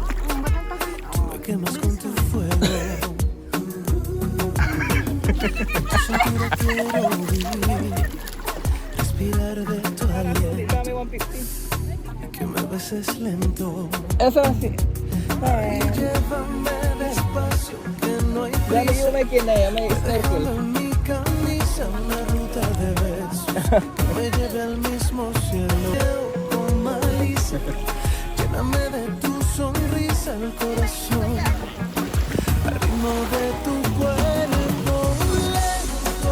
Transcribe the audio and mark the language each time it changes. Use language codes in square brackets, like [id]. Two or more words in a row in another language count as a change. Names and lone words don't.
[es] Tú me quemas con tu fuego. Cintura quiero vivir, respirar de tu aliento [tl] Dami 150. [es] y que me beses lento. Eso sí. Ay, llévame despacio, que no hay [tl] Dami [es] prisa. [tl] yung may kinaya, may [es] Déjalo [tl] snorkel. [es] en mi camisa una ruta de besos que me lleve al mismo cielo. Con malicia, lléname de tu sonrisa el corazón, al ritmo de tu cuerpo lento.